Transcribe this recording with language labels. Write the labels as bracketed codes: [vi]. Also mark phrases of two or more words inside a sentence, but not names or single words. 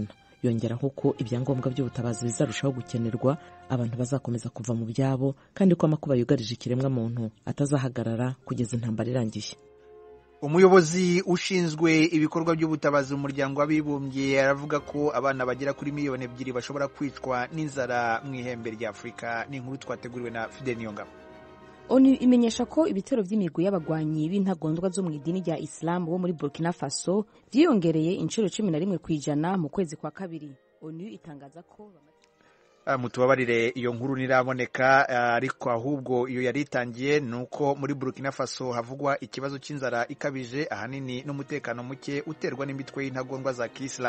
[rw] Yongeraho ko ibyangombwa by'ubutabazi bizarushaho gukenerwa, abantu bazakomeza kuva mu byabo kandi ko amakuba yugarije ikiremwa muntu atazahagarara kugeza intambara irangiye. Umuyobozi ushinzwe ibikorwa by'ubutabazi mu muryango w'abibumbye aravuga ko abana bagera kuri miliyoni 2 bashobora kwicwa n'inzara mu ihembe rya Afurika. Ni inkuru twateguriwe na Fidel Niyongabo. [rn] ONU imenyesha ko ibitero by'imigwi y'abagwanyi b'intagondwa zo mu idini rya Islam bo muri Burkina Faso byiyongereye inshuro 11% mu kwezi kwa kabiri. ONU itangaza ko mutubabarire iyo nkuru niraboneka, ariko ahubwo iyo yaritangiye nuko muri Burkina Faso havugwa ikibazo cy'inzara ikabije ahanini n'umutekano muke uterwa n'imitwe y'intagondwa za Islam.